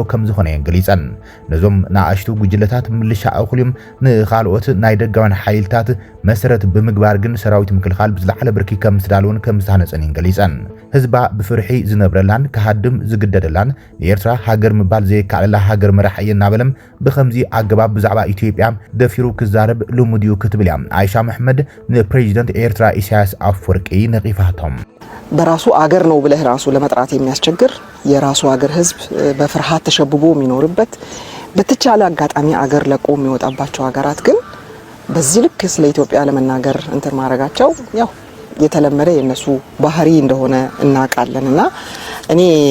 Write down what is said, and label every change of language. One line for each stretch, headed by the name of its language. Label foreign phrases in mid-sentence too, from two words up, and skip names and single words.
Tigrinya: ከም ዝኾነ ገሊጸን ነዞም ናኣሽቱ ጉጅለታት ምልሻ ኣኹልዮም ንኻልኦት ናይ ደጋውያን ሓይልታት መሰረት ብምግባር ግን ሰራዊት ምክልኻል ብዝለዓለ ብርኪ ከም ዝተዳለወን ከም ዝተሃነጸን ገሊጸን ህዝባ ብፍርሒ ዝነብረላን ከሃድም ዝግደደላን ንኤርትራ ሃገር ምባል ዘይከኣለላ ሃገር መራሕየ እናበለም ብኸምዚ ኣገባብ ብዛዕባ ኢትዮጵያ ደፊሩ ክዛረብ ልሙድ እዩ ክትብል እያ አይሻ መሐመድ ንፕሬዚደንት ኤርትራ ኢሳያስ አፈወርቂ ነቂፋቶም
Amharic: በራሱ አገር ነው ብለህ ራሱ ለመጥራት የሚያስቸግር የራሱ አገር ህዝብ በፍርሃት ተሸብቦ የሚኖርበት በተቻለ አጋጣሚ አገር ለቆ የሚወጣባቸው ሀገራት ግን በዚህ ልክ ስለ ኢትዮጵያ ለመናገር እንትን ማድረጋቸው ያው የተለመደ የነሱ ባህሪ እንደሆነ እናቃለንና እኔ